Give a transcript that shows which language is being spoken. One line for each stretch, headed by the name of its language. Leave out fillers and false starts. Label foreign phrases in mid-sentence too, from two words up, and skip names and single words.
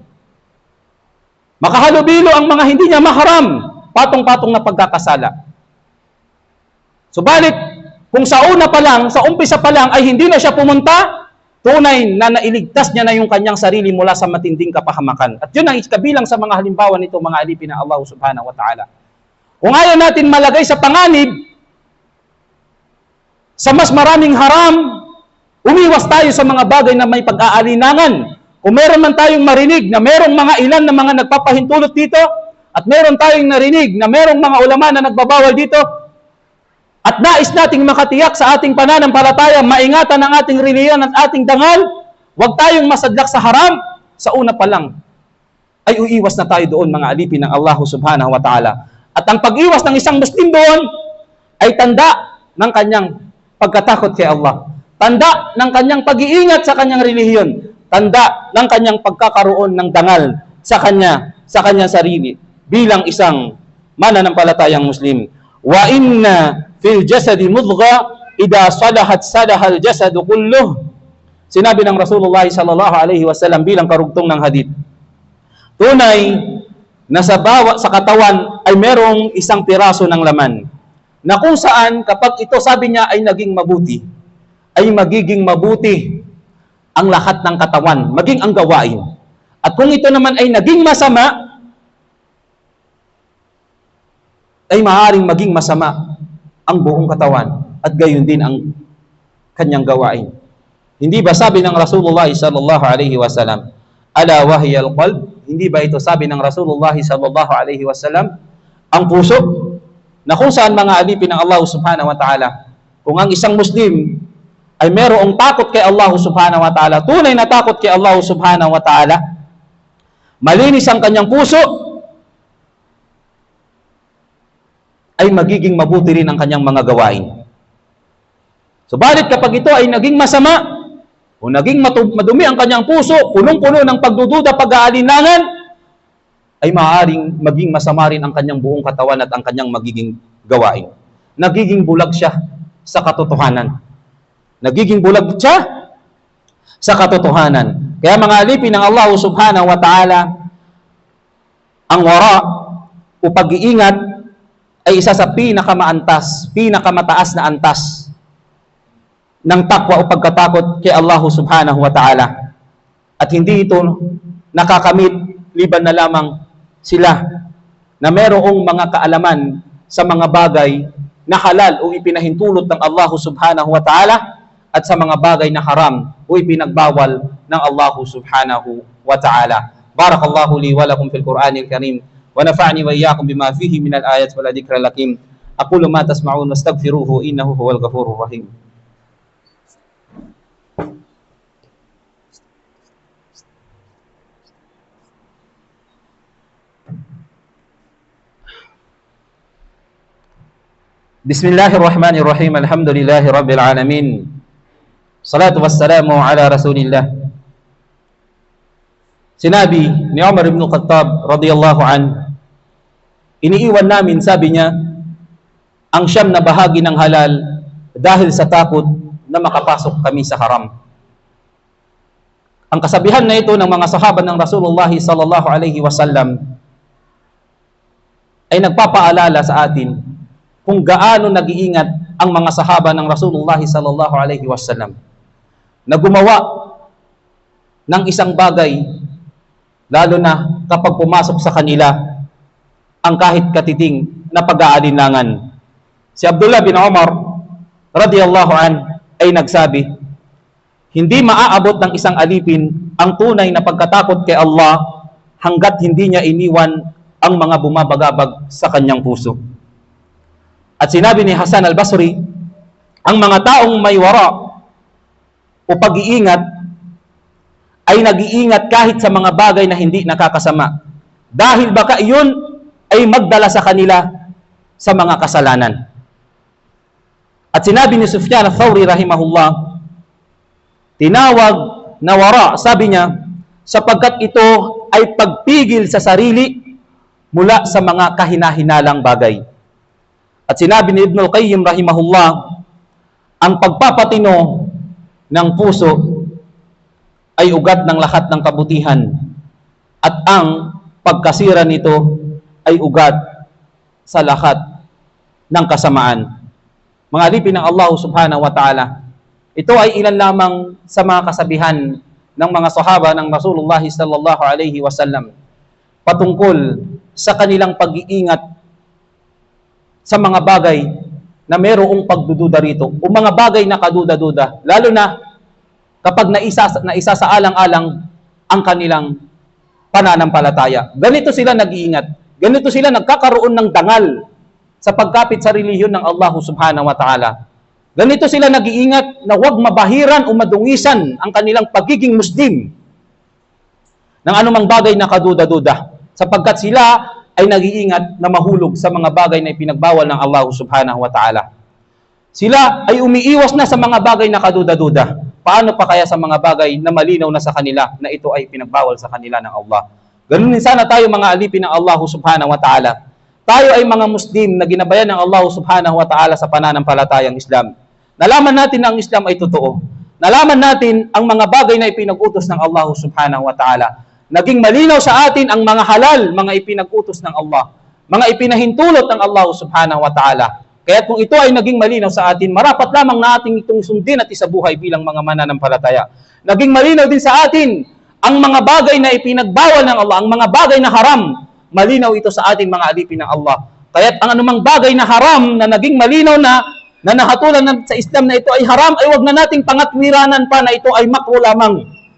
Filipino: Makahalubilo ang mga hindi niya maharam, patong-patong na pagkakasala. Subalit, kung sa una pa lang, sa umpisa pa lang, ay hindi na siya pumunta, tunay na nailigtas niya na yung kanyang sarili mula sa matinding kapahamakan. At yun ang kabilang sa mga halimbawa nito, mga alipin ng Allah
Arabic: سبحانه وتعالى.
Filipino: Kung ayaw natin malagay sa panganib, sa mas maraming haram, umiwas tayo sa mga bagay na may pag-aalinangan. Kung meron man tayong marinig na merong mga ilan na mga nagpapahintulot dito, at meron tayong narinig na merong mga ulama na nagbabawal dito, at nais nating makatiyak sa ating pananampalataya, maingatan ang ating reliyon at ating dangal, huwag tayong masadlak sa haram, sa una pa lang, ay uiwas na tayo doon, mga alipin ng Allah
Arabic: سبحانه وتعالى.
Filipino: At ang pag-iwas ng isang Muslim doon, ay tanda ng kanyang pagkatakot kay Allah. Tanda ng kanyang pag-iingat sa kanyang relihiyon. Tanda ng kanyang pagkakaroon ng dangal sa kanyang sarili bilang isang mananampalatayang Muslim.
Arabic: وإن في الجسد مضغة إذا صلحت صلح الجسد كله.
Filipino: Sinabi ng Rasulullah
Arabic: صلى الله عليه وسلم
Filipino: bilang karugtong ng hadith. Tunay na sa katawan ay merong isang piraso ng laman, na kung saan kapag ito, sabi niya, ay naging mabuti, ay magiging mabuti ang lahat ng katawan, maging ang gawain. At kung ito naman ay naging masama, ay maaaring maging masama ang buong katawan at gayon din ang kanyang gawain. Hindi ba sabi ng Rasulullah
Arabic: صلى الله عليه وسلم، ألا وهي القلب?
Filipino: Hindi ba ito sabi ng Rasulullah
Arabic: صلى الله عليه وسلم,
Filipino: ang puso? Na kung saan, mga alipin ng Allah
Arabic: سبحانه وتعالى,
Filipino: kung ang isang Muslim ay merong takot kay Allah
Arabic: سبحانه وتعالى,
Filipino: tunay na takot kay Allah
Arabic: سبحانه وتعالى,
Filipino: malinis ang kanyang puso, ay magiging mabuti rin ang kanyang mga gawain. Subalit kapag ito ay naging masama, o naging madumi ang kanyang puso, punong-puno ng pagdududa, pag-aalinlangan, ay maaaring maging masama rin ang kanyang buong katawan at ang kanyang magiging gawain. Nagiging bulag siya sa katotohanan. Nagiging bulag siya sa katotohanan. Kaya mga alipin ng Allah
Arabic: سبحانه وتعالى,
Filipino: ang wara o pag-iingat ay isa sa pinakamataas na antas ng takwa o pagkatakot kay Allah
Arabic: سبحانه وتعالى.
Filipino: At hindi ito nakakamit liban na lamang sila na mayroong mga kaalaman sa mga bagay na halal o ipinahintulot ng Allah
Arabic: سبحانه وتعالى
Filipino: at sa mga bagay na haram o ipinagbawal ng Allah
Arabic: سبحانه وتعالى. بارك الله لي ولكم في القرآن الكريم ونفعني وإياكم بما فيه من الآيات والذكر الحكيم. أقول ما تسمعون وأستغفره إنه هو الغفور الرحيم. بسم الله الرحمن الرحيم. الحمد لله رب العالمين. الصلاة والسلام على رسول الله.
Filipino: Sinabi ni Umar ibn Khattab
Arabic: رضي الله عن,
Filipino: iniiwan namin, sabi niya, ang siyam na bahagi ng halal dahil sa takot na makapasok kami sa haram. Ang kasabihan na ito ng mga sahaba ng Rasulullah
Arabic: صلى الله عليه وسلم
Filipino: ay nagpapaalala sa atin kung gaano nag-iingat ang mga sahaba ng Rasulullah
Arabic: صلى الله عليه وسلم
Filipino: na gumawa ng isang bagay, lalo na kapag pumasok sa kanila ang kahit katiting na pag-aalinlangan. Si Abdullah bin Umar
Arabic: رضي الله عن
Filipino: ay nagsabi, hindi maaabot ng isang alipin ang tunay na pagkatakot kay Allah hanggat hindi niya iniwan ang mga bumabagabag sa kanyang puso. At sinabi ni Hasan al-Basri, ang mga taong may wara o pag-iingat ay nag-iingat kahit sa mga bagay na hindi nakakasama. Dahil baka iyon ay magdala sa kanila sa mga kasalanan. At sinabi ni Sufyan al-Thawri rahimahullah, tinawag na wara, sabi niya, sapagkat ito ay pagpigil sa sarili mula sa mga kahinahinalang bagay. At sinabi ni Ibn al-Qayyim rahimahullah, ang pagpapatino ng puso ay ugat ng lahat ng kabutihan at ang pagkasira nito ay ugat sa lahat ng kasamaan. Mga alipin ng Allah
Arabic: سبحانه وتعالى,
Filipino: ito ay ilan lamang sa mga kasabihan ng mga sahaba ng Rasulullah
Arabic: صلى الله عليه وسلم
Filipino: patungkol sa kanilang pag-iingat sa mga bagay na mayroong pagdududa rito o mga bagay na kaduda-duda, lalo na kapag naisa sa alang-alang ang kanilang pananampalataya. Ganito sila nag-iingat. Ganito sila nagkakaroon ng dangal sa pagkapit sa relihiyon ng Allah
Arabic: سبحانه وتعالى.
Filipino: Ganito sila nag-iingat na huwag mabahiran o madungisan ang kanilang pagiging Muslim ng anumang bagay na kaduda-duda, sapagkat sila ay nag-iingat na mahulog sa mga bagay na ipinagbawal ng Allah
Arabic: سبحانه وتعالى.
Filipino: Sila ay umiiwas na sa mga bagay na kaduda-duda. Paano pa kaya sa mga bagay na malinaw na sa kanila na ito ay pinagbawal sa kanila ng Allah? Ganun din sana tayo mga alipin ng Allah
Arabic: سبحانه وتعالى.
Filipino: Tayo ay mga Muslim na ginabayan ng Allah
Arabic: سبحانه وتعالى
Filipino: sa pananampalatayang Islam. Nalaman natin na ang Islam ay totoo. Nalaman natin ang mga bagay na ipinag-utos ng Allah
Arabic: سبحانه وتعالى.
Filipino: Naging malinaw sa atin ang mga halal, mga ipinag-utos ng Allah, mga ipinahintulot ng Allah
Arabic: سبحانه وتعالى.
Filipino: Kaya kung ito ay naging malinaw sa atin, marapat lamang na ating itong sundin at isabuhay bilang mga mananampalataya. Naging malinaw din sa atin ang mga bagay na ipinagbawal ng Allah, ang mga bagay na haram, malinaw ito sa ating mga alipin ng Allah. Kaya ang anumang bagay na haram na naging malinaw na nahatulan sa Islam na ito ay haram, ay wag na nating pangatwiranan pa na ito ay makro lamang.